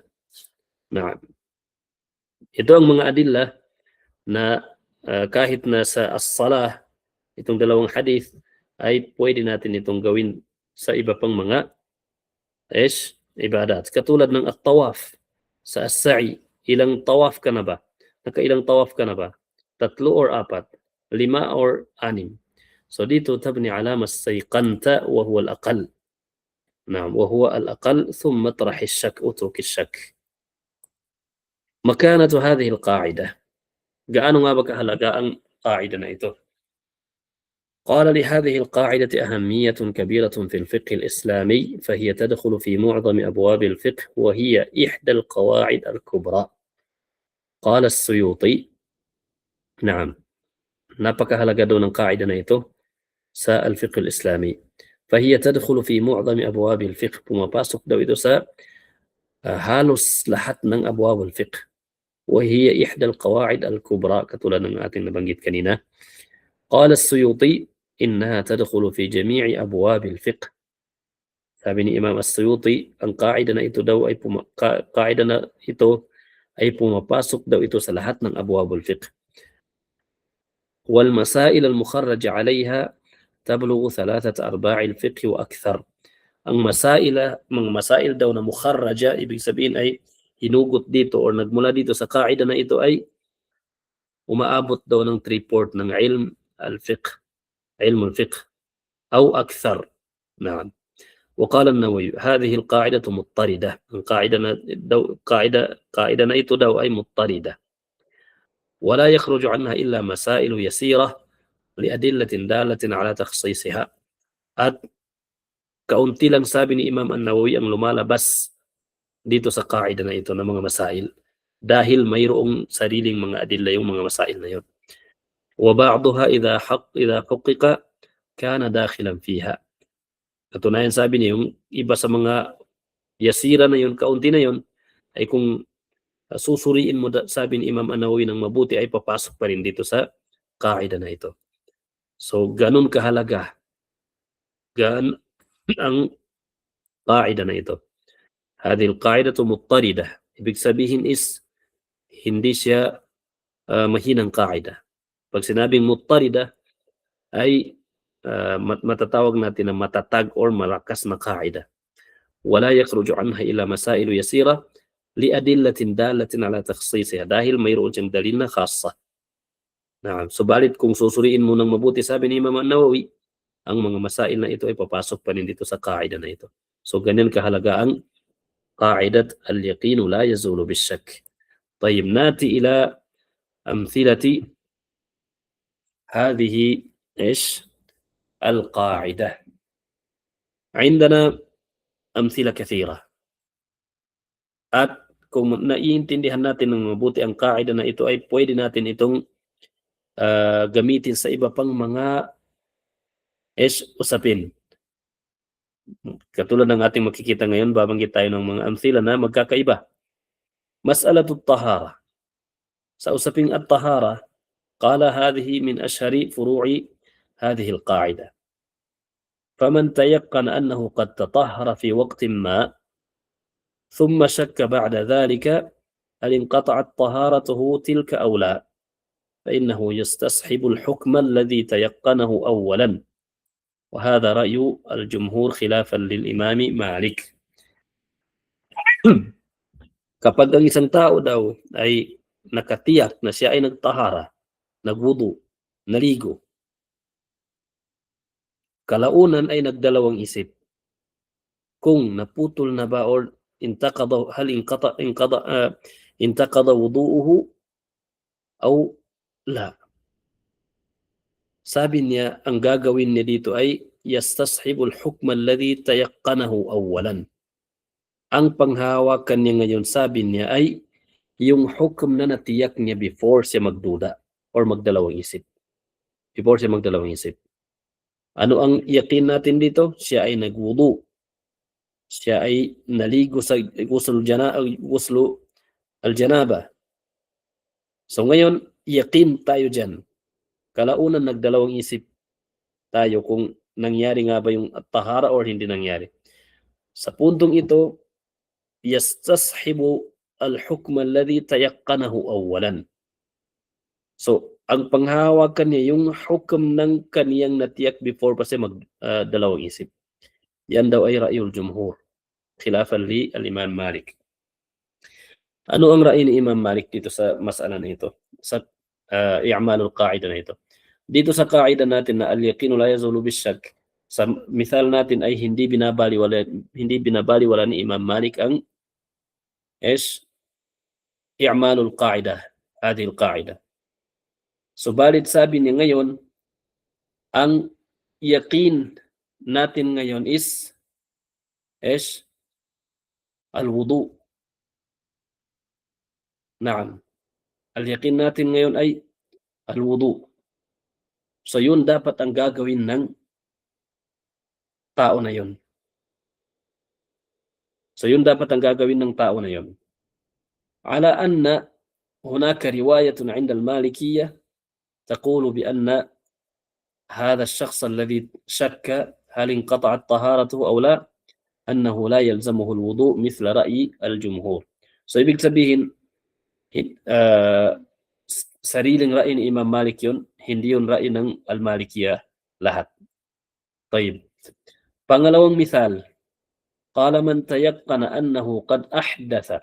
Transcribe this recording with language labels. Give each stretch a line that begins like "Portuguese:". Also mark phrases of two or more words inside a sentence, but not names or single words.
Filipino: Na ito ang mga adilla na kahit na sa as-salah, itong dalawang hadith ay pwede natin itong gawin sa iba pang mga ibadat. Katulad ng at-tawaf sa as-sa'i. Ilang tawaf ka na ba? Nakailang tawaf ka na ba?
English: 3 or 4, 5 or 6.
Filipino: So dito
Arabic: تبني على ما استيقنت وهو الأقل. نعم، وهو الأقل ثم اطرح الشك، اترك الشك. مكانة هذه القاعدة.
Filipino: Gaano nga ba kahalaga ang qa'ida na ito?
Arabic: قال لهذه القاعدة أهمية كبيرة في الفقه الإسلامي فهي تدخل في معظم أبواب الفقه وهي إحدى القواعد الكبرى. قال السيوطي نعم
Filipino: napakahalaga daw ng qaida na ito sa
Arabic: الفقه الإسلامي. فهي تدخل في معظم أبواب الفقه.
Filipino: Pumapasok daw ito sa halos lahat ng
Arabic: أبواب الفقه. وهي إحدى القواعد الكبرى
Filipino: katulad ng ating nabanggit kanina.
Arabic: قال السيوطي إنها تدخل في جميع أبواب الفقه.
Filipino: Sabi ni Imam As-Suyuti, ang qaida na ito daw ay pumapasok daw ito sa lahat ng
Arabic: أبواب الفقه. والمسائل المخرج عليها تبلغ 3/4 الفقه وأكثر.
Filipino: Ang mga masail daw na mukharraja, ibig sabihin ay hinugot dito or nagmula dito sa qaida na ito ay umaabot daw ng 3/4 ng
Arabic: علم الفقه. علم الفقه أو أكثر. نعم. وقال النووي هذه القاعدة مضطردة. قاعدة نيت دو أي مضطردة ولا يخرج عنها إلا مسائل يسيرة لأدلة دالة على تخصيصها.
Filipino: At kaunti lang sabi ni Imam An-Nawawi ang lumalabas dito sa qaida na ito ng mga masail dahil mayroong sariling mga adilla yung mga masail na yun.
Arabic: وبعضها إذا حقق كان داخلا فيها.
Filipino: Katunayan sabi niya yung iba sa mga yasira na yun, kaunti na yun, ay kung susuriin mo sabi ni Imam An-Nawawi ng mabuti ay papasok pa rin dito sa qaida na ito. So ganun kahalaga ang qaida na ito.
Arabic: هذه القاعدة مضطردة.
Filipino: Ibig sabihin is hindi siya mahinang qaida. Pag sinabing muttarida ay matatawag natin na matatag or malakas na qaida.
Arabic: ولا يخرج عنها إلا مسائل يسيرة لأدلة دالة على تخصيصها,
Filipino: dahil mayroon siyang dalil na khassa. Subalit kung susuriin mo ng mabuti, sabi ni Imam An-Nawawi, ang mga masail na ito ay papasok pa rin dito sa kaida na ito. So ganyan kahalaga ang
Arabic: قاعدة اليقين لا يزول بالشك. طيب ناتي إلى أمثلة هذه القاعدة. عندنا أمثلة كثيرة.
Filipino: At kung naiintindihan natin ng mabuti ang kaida na ito, ay pwede natin itong gamitin sa iba pang mga usapin. Katulad ng ating makikita ngayon, babanggit tayo ng mga amthila na magkakaiba.
Arabic: مسألة الطهارة.
Filipino: Sa usaping at-tahara,
Arabic: قال هذه من أشهر فروع هذه القاعدة. فمن تيقن أنه قد تطهر في وقت ما ثم شك بعد ذلك هل انقطعت طهارته تلك أو لا فإنه يستصحب الحكم الذي تيقنه أولا. وهذا رأي الجمهور خلافا للإمام مالك.
Filipino: Kapag ang isang tao daw ay nakatiyak na siya ay nagtahara, nagwudu, naligo, kalaunan ay nagdalawang isip kung naputol na ba or
Arabic: هل انقضى وضوؤه أو لا.
Filipino: Sabi niya, ang gagawin niya dito ay
Arabic: يستصحب الحكم الذي تيقنه أولا.
Filipino: Ang panghawakan niya ngayon, sabi niya, ay yung hukum na natiyak niya before siya magduda or magdalawang isip. Before siya magdalawang isip. Ano ang yakin natin dito? Siya ay nagwudu. Siya ay naligo sa
Arabic: غسل الجنابة.
Filipino: So ngayon, yakin tayo dyan. Kalaunan nagdalawang isip tayo kung nangyari nga ba yung tahara or hindi nangyari. Sa puntong ito,
Arabic: يستصحب الحكم الذي تيقنه أولا.
Filipino: So, ang panghawakan niya yung hukum ng kaniyang natiyak before pa siya magdalawang isip. Yan daw ay
Arabic: رأي الجمهور، خلافا للإمام مالك.
Filipino: Ano ang ra'y ni Imam Malik dito sa mas'ala na ito? Sa
Arabic: إعمال القاعدة
Filipino: na ito. Dito sa kaida natin na
Arabic: اليقين لا يزول بالشك,
Filipino: sa misal natin ay hindi binabaliwala ni Imam Malik ang
Arabic: إعمال القاعدة، هذه القاعدة.
Filipino: Subalit sabi niya ngayon, ang yaqin natin ngayon is al-wudu.
Arabic: نعم. اليقين
Filipino: natin ngayon ay al-wudu. So yun dapat ang gagawin ng tao na yun.
Arabic: على أن هناك رواية عند المالكية تقول بأن هذا الشخص الذي شك هل انقطعت طهارته أو لا أنه لا يلزمه الوضوء مثل رأي الجمهور.
Filipino: So ibig sabihin, sariling ra'y ni Imam Malik yun, hindi yun ra'y ng al-Malikiyah lahat.
Arabic: طيب.
Filipino: Pangalawang misal,
Arabic: قال من تيقن أنه قد أحدث.